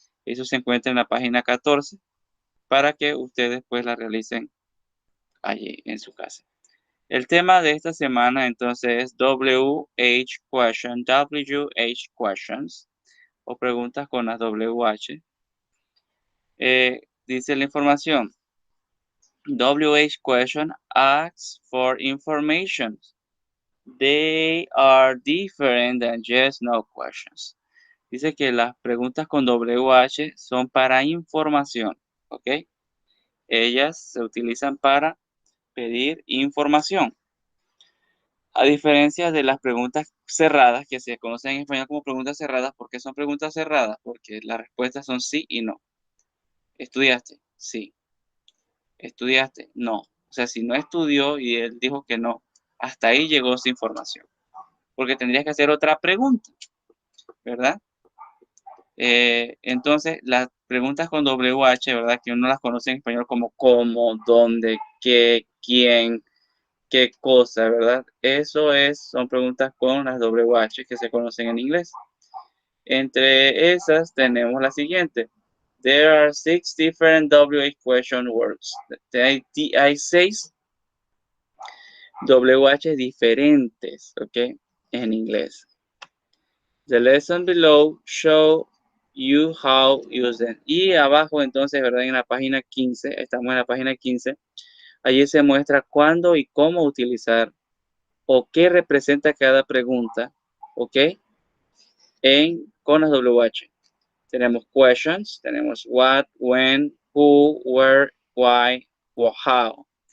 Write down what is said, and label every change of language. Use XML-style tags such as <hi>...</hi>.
<es>Eso se encuentra en la página 14 para que ustedes pues la realicen allí en su casa. El tema de esta semana entonces es WH question, WH questions o preguntas con las WH. Dice la información.</es> <en>WH question asks for information. They are different than yes, no questions.</en> <es>Dice que las preguntas con WH son para información, ¿ok? Ellas se utilizan para pedir información. A diferencia de las preguntas cerradas, que se conocen en español como preguntas cerradas. ¿Por qué son preguntas cerradas? Porque las respuestas son sí y no. ¿Estudiaste? Sí. ¿Estudiaste? No. O sea, si no estudió y él dijo que no, hasta ahí llegó su información. Porque tendrías que hacer otra pregunta, ¿verdad? Entonces, las preguntas con WH, ¿verdad? Que uno las conoce en español como cómo, dónde, qué, quién, qué cosa, ¿verdad? Son preguntas con las WH que se conocen en inglés. Entre esas tenemos la siguiente.</es> <en>There are 6 different WH question words.</en> <es>Hay 6 WH diferentes, ¿ok? En inglés.</es> <en>The lesson below show you how use them.</en> <es>Y abajo entonces, ¿verdad? En la página 15, estamos en la página 15, allí se muestra cuándo y cómo utilizar o qué representa cada pregunta, ¿ok? Con las WH. Tenemos questions, tenemos what, when, who, where, why, o how.</es>